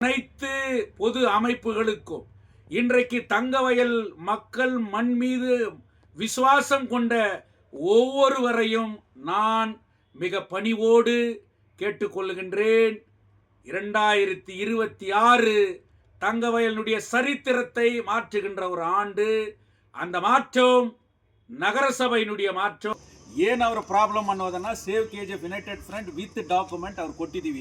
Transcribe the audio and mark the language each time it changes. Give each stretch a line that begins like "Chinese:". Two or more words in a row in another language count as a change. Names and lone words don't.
Tamil: அனைத்து பொது அமைப்புகளுக்கும் இன்றைக்கு தங்கவயல் மக்கள் மண் மீது விசுவாசம் கொண்ட ஒவ்வொருவரையும் நான் மிக பணிவோடு கேட்டுக்கொள்கின்றேன். 2026 தங்கவயலுடைய சரித்திரத்தை மாற்றுகின்ற ஒரு ஆண்டு. அந்த மாற்றம்
Kannada: ನಗರಸಭೆಯ ಮಾರ್ಚು ಏನು ಅವರ ಪ್ರಾಬ್ಲಮ್ ಅನ್ನೋದನ್ನ ಸೇವ್ ಕೆಜಿಎಫ್ ಯುನೈಟೆಡ್ ಫ್ರಂಟ್
English: with document
Kannada: ಅವ್ರು ಕೊಟ್ಟಿದ್ದೀವಿ.